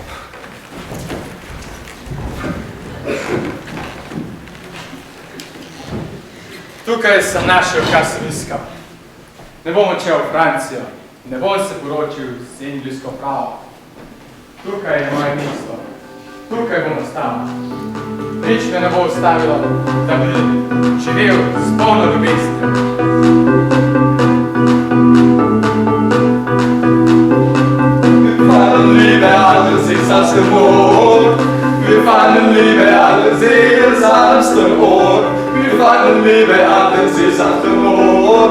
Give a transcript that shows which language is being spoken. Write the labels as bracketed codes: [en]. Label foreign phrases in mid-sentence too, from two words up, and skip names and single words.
[sl] Tukaj sem našel, kar sem iskal. Ne bom odšel v Francijo, ne bom se poročil z anglijsko pravo. Tukaj je moje mesto, tukaj bom ostal. Nič me ne bo ustavilo, da bi živel s polno ljubeznijo. [de] Liebe, alles ist aus dem Mond. Wir fanden Liebe, alles ist aus dem Mond. Wir fanden Liebe, alles ist aus dem Mond.